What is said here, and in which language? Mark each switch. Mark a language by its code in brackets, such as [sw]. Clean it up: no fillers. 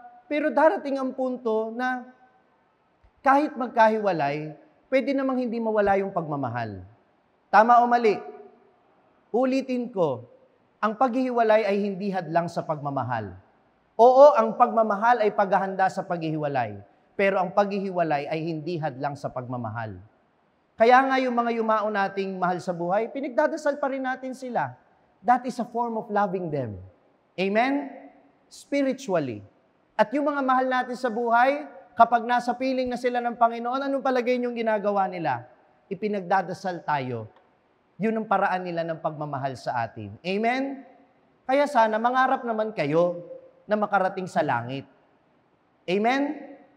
[tl] Pero darating ang punto na kahit magkahiwalay, pwede namang hindi mawala yung pagmamahal. Tama o mali? Ulitin ko, ang paghihiwalay ay hindi hadlang sa pagmamahal. Oo, ang pagmamahal ay paghahanda sa paghihiwalay. Pero ang paghihiwalay ay hindi hadlang sa pagmamahal. Kaya nga yung mga yumao nating mahal sa buhay, pinagdadasal pa rin natin sila. [en] That is a form of loving them. Amen? Spiritually. [tl] At yung mga mahal natin sa buhay, kapag nasa piling na sila ng Panginoon, anong palagay niyong ginagawa nila? Ipinagdadasal tayo. Yun ang paraan nila ng pagmamahal sa atin. Amen? Kaya sana mangarap naman kayo na makarating sa langit. Amen?